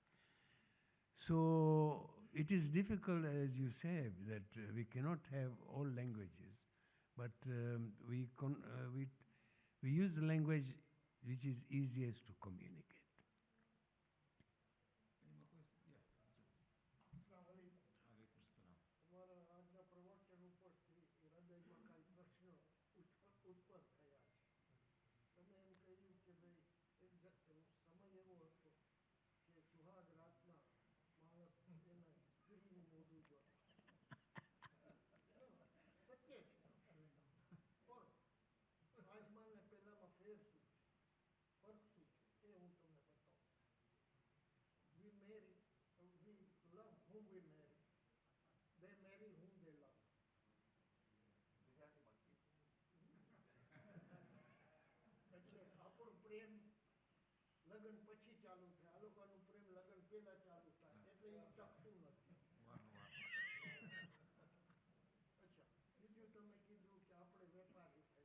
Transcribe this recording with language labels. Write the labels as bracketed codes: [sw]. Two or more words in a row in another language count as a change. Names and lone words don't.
[en] So it is difficult, as you said, that we cannot have all languages, but we use the language which is easiest to communicate. Any more questions? Yeah. [ar] السلام عليكم. عليكم السلام. [gu] તમારા આજના પ્રવચન ઉપરથી હૃદયમાં કાંઈ પ્રશ્ન ઉત્પન્ન થયા છે. તમે એમ કહ્યું કે ભાઈ સમય એવો હતો કે સુહાગ રાતના માણસ એના સ્ત્રીનું મોઢું જોતા. સત્ય છે. પણ આજમાં ને પહેલામાં ફેર શું છે, ફર્ક શું છે, એ હું તમને બતાવું. [en] We marry, we love whom we marry. They marry whom they love. [gu] એટલે આપણો પ્રેમ લગ્ન પછી ચાલુ થાય, આ લોકોનું પ્રેમ લગ્ન પહેલા ચાલુ થાય, એટલે એ ટકતું નથી. અચ્છા, બીજું તમે કીધું કે આપણે વેપારી થઈ.